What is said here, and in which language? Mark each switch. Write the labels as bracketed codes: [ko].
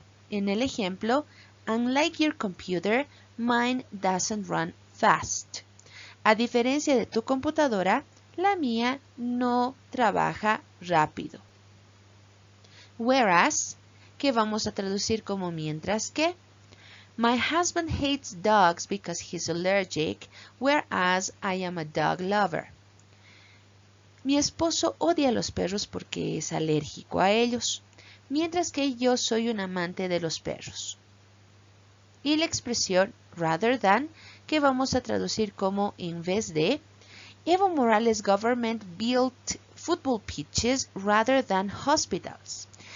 [es] En el ejemplo, [en] unlike your computer, mine doesn't run fast. [es] A diferencia de tu computadora, la mía no trabaja rápido. Whereas, que vamos a traducir como mientras que. [en] My husband hates dogs because he's allergic, whereas I am a dog lover. [es] Mi esposo odia a los perros porque es alérgico a ellos, mientras que yo soy un amante de los perros. Y la expresión rather than, que vamos a traducir como en vez de, [en] Evo Morales' government built football pitches rather than hospitals.